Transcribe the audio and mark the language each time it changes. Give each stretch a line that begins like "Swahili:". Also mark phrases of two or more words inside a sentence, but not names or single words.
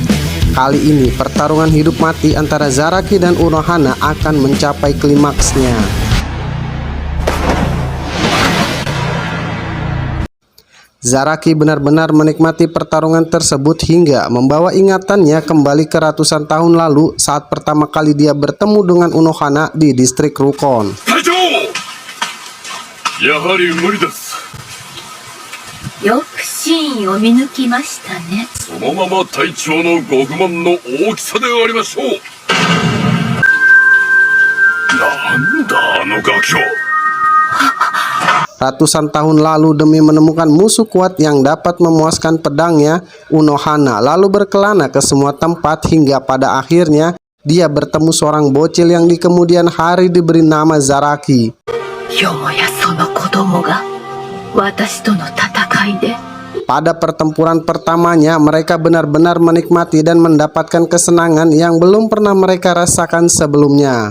Indonesian: Kali ini pertarungan hidup mati antara Zaraki dan Unohana akan mencapai klimaksnya. Zaraki benar-benar menikmati pertarungan tersebut hingga membawa ingatannya kembali ke ratusan tahun lalu saat pertama kali dia bertemu dengan Unohana di distrik Rukon.
Japanese: やはり無理です。よく真意を見抜きましたね。そのまま隊長のご不満の大きさでありましょう。なんだあのガキは。
Indonesian: Ratusan tahun lalu demi menemukan musuh kuat yang dapat memuaskan pedangnya, Unohana lalu berkelana ke semua tempat hingga pada akhirnya dia bertemu seorang bocil yang di kemudian hari diberi nama Zaraki. Pada pertempuran pertamanya, mereka benar-benar menikmati dan mendapatkan kesenangan yang belum pernah mereka rasakan sebelumnya.